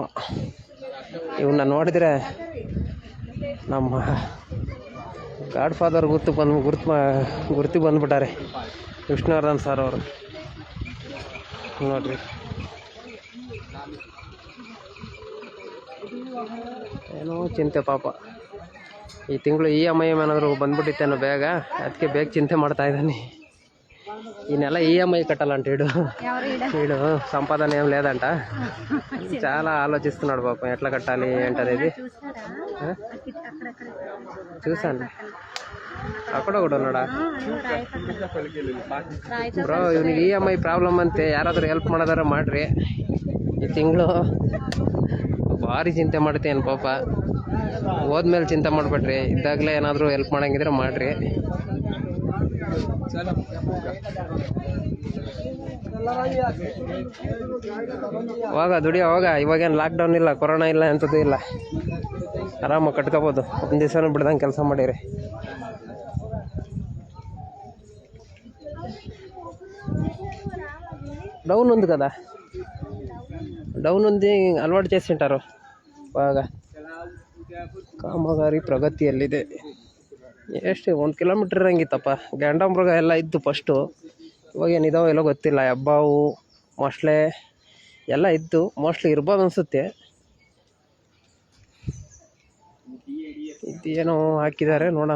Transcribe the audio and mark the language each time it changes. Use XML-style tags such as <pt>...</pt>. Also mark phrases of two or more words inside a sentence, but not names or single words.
<kn>ಇವನ್ನ ನೋಡಿದ್ರೆ ನಮ್ಮ ಗಾಡ್ ಫಾದರ್ ಗುರ್ತಿ ಬಂದ್ಬಿಟ್ಟಾರೆ, ವಿಷ್ಣುವರ್ಧನ್ ಸರ್ ಅವರು. ನೋಡ್ರಿ, ಏನೋ ಚಿಂತೆ ಪಾಪ. ಈ ತಿಂಗಳು EMI ಏನಾದರೂ ಬಂದ್ಬಿಟ್ಟಿತ್ತೇನೋ ಬೇಗ, ಅದಕ್ಕೆ ಬೇಗ ಚಿಂತೆ ಮಾಡ್ತಾ ಇದ್ದಾನೆ.</kn> <te>ఈ నెల ఈఎంఐ కట్టాలంటాడు వీడు, సంపాదన ఏం లేదంట. చాలా ఆలోచిస్తున్నాడు పాపం, ఎట్లా కట్టాలి ఏంటనేది. చూసాను, అక్కడ కూడా ఉన్నాడా ಬ್ರೋ.</te> <kn>ಇವ್ನಿಗೆ EMI ಪ್ರಾಬ್ಲಮ್ ಅಂತೆ, ಯಾರಾದರೂ ಹೆಲ್ಪ್ ಮಾಡೋದಾರ ಮಾಡ್ರಿ. ಈ ತಿಂಗಳು ಭಾರಿ ಚಿಂತೆ ಮಾಡ್ತೇನೆ ಪಾಪ. ಹೋದ್ಮೇಲೆ ಚಿಂತೆ ಮಾಡ್ಬೇಡ್ರಿ, ಇದ್ದಾಗಲೇ ಏನಾದರೂ ಹೆಲ್ಪ್ ಮಾಡಂಗಿದ್ರೆ ಮಾಡ್ರಿ. ಹೋಗ ದುಡಿಯೋ ಹೋಗ. ಇವಾಗೇನು ಲಾಕ್ಡೌನ್ ಇಲ್ಲ, ಕೊರೋನಾ ಇಲ್ಲ, ಎಂಥದ್ದು ಇಲ್ಲ. ಆರಾಮಾಗಿ ಕಟ್ಕೋಬೋದು. ಒಂದು ದಿವಸನೂ ಬಿಡ್ದಂಗೆ ಕೆಲಸ ಮಾಡಿರಿ.</kn> <te>డౌన్ ఉంది కదా, డౌన్ ఉంది, అలవాటు చేసింటారు బాగా.</te> <kn>ಕಾಮಗಾರಿ ಪ್ರಗತಿಯಲ್ಲಿದೆ. ಎಷ್ಟು 1 ಕಿಲೋಮೀಟ್ರ್ ಇರಂಗಿತ್ತಪ್ಪ. ಗಾಂಡಾಮೃಗ ಎಲ್ಲ ಇದ್ದು ಫಸ್ಟು, ಇವಾಗೇನಿದಾವೋ ಎಲ್ಲೋ ಗೊತ್ತಿಲ್ಲ. ಹೆಬ್ಬಾವು, ಮೊಸಳೆ ಎಲ್ಲ ಇದ್ದು, ಮೋಸ್ಟ್ಲಿ ಇರ್ಬೋದು ಅನಿಸುತ್ತೆ. ಇದೇನೋ ಹಾಕಿದ್ದಾರೆ, ನೋಡೋಣ.</kn>